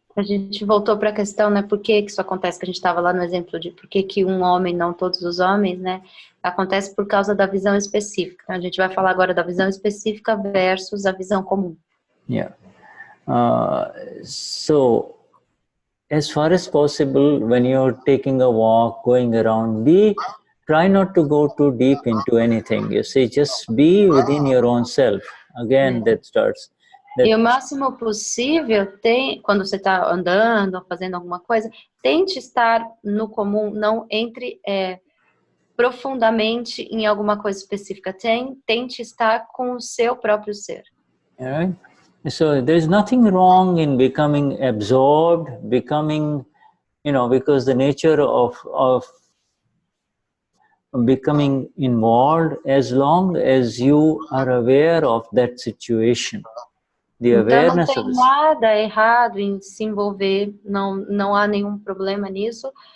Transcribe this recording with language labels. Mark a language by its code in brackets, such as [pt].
[pt] A gente voltou para a questão, né, por que isso acontece, que a gente estava lá no exemplo de por que um homem, não todos os homens, né, acontece por causa da visão específica. Então, a gente vai falar agora da visão específica versus a visão comum. [en] Yeah. So, as far as possible, when you're taking a walk, going around, try not to go too deep into anything. You see, just be within your own self. Again, that starts. [pt] E o máximo possível, quando você está andando, fazendo alguma coisa, tente estar no comum, não entre profundamente em alguma coisa específica. Tente estar com o seu próprio ser. [en] All right? So there's nothing wrong in becoming absorbed, becoming, because the nature of becoming involved, as long as you are aware of that situation. The [pt] Então não [en] awareness [pt] tem [en] of this. [pt] nada errado em se envolver, não há nenhum problema nisso.